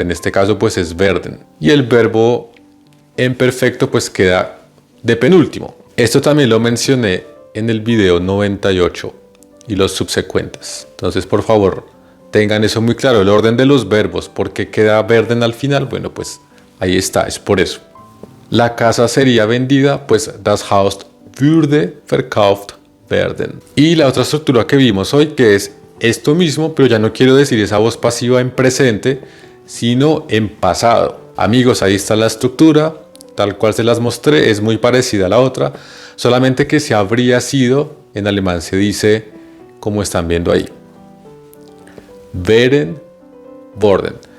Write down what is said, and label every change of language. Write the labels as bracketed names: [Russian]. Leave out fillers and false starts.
[Spanish] En este caso pues es werden. Y el verbo en perfecto pues queda de penúltimo. Esto también lo mencioné en el video 98 y los subsecuentes. Entonces, por favor, tengan eso muy claro. El orden de los verbos. ¿Por qué queda werden al final? Bueno, pues ahí está. Es por eso. La casa sería vendida. [German] Pues das Haus würde verkauft werden. [Spanish] Y la otra estructura que vimos hoy, que es esto mismo, pero ya no quiero decir esa voz pasiva en presente, sino en pasado. Amigos, ahí está la estructura. Tal cual se las mostré, es muy parecida a la otra, solamente que se habría sido, en alemán se dice, como están viendo ahí, [German] wären, worden.